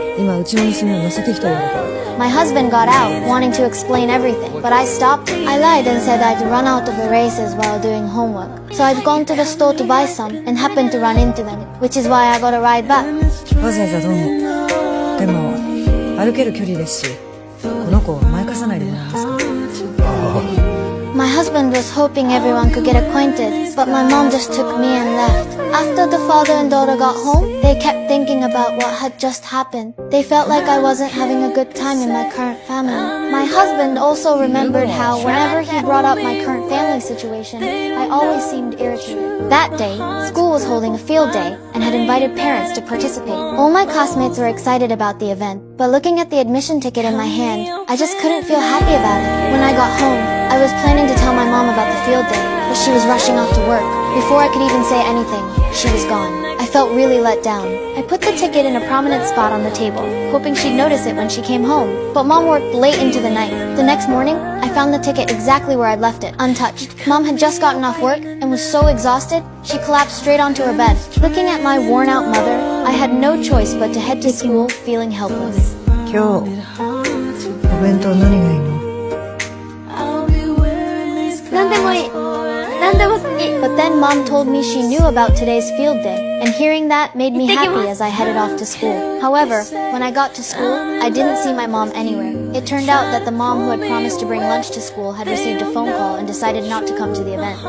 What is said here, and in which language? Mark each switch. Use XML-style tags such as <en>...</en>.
<ja>今うちの娘を乗せてきたようだから。</ja> <en>My husband got out, wanting to explain everything, but I stopped him. I lied and said I'd run out of erases while doing homework. So I'd gone to the store to buy some and happened to run into them, which is why I got a ride back.</en> <ja>わざわざどうも。でも歩ける距離ですし、この子を甘やかさないでもらえますか？</ja> <en>My husband was hoping everyone could get acquainted, but my mom just took me and left. After the father and daughter got home, they kept thinking about what had just happened. They felt like I wasn't having a good time in my current family. My husband also remembered how whenever he brought up my current family situation, I always seemed irritated. That day, school was holding a field day and had invited parents to participate. All my classmates were excited about the event, but looking at the admission ticket in my hand, I just couldn't feel happy about it. When I got home, I was planning to tell my mom about the field day, but she was rushing off to work. Before I could even say anything, she was gone. I felt really let down. I put the ticket in a prominent spot on the table, hoping she'd notice it when she came home. But Mom worked late into the night. The next morning, I found the ticket exactly where I'd left it, untouched. Mom had just gotten off work and was so exhausted, she collapsed straight onto her bed. Looking at my worn-out mother, I had no choice but to head to school feeling helpless.</en> <ja>今日お弁当何がいいの？なんでもいい。なんでも好き。</ja> <en>But then Mom told me she knew about today's field day, and hearing that made me happy as I headed off to school. However, when I got to school, I didn't see my mom anywhere. It turned out that the mom who had promised to bring lunch to school had received a phone call and decided not to come to the event.</en>